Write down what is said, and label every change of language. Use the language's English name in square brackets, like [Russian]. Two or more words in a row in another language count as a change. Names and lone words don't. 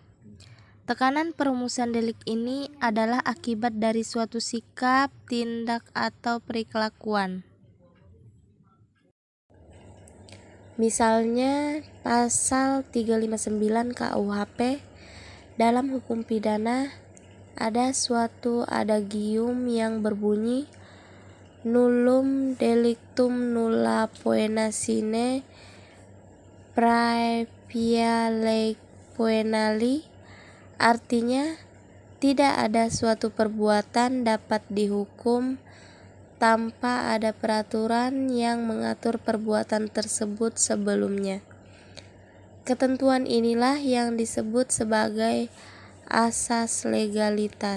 [Indonesian] Tekanan perumusan delik ini adalah akibat dari suatu sikap, tindak, atau perilakuan. Misalnya pasal 359 KUHP, dalam hukum pidana ada suatu adagium yang berbunyi [Latin] nullum delictum nulla poena sine praevia lege poenali, [Indonesian] artinya tidak ada suatu perbuatan dapat dihukum tanpa ada peraturan yang mengatur perbuatan tersebut sebelumnya. Ketentuan inilah yang disebut sebagai asas legalitas.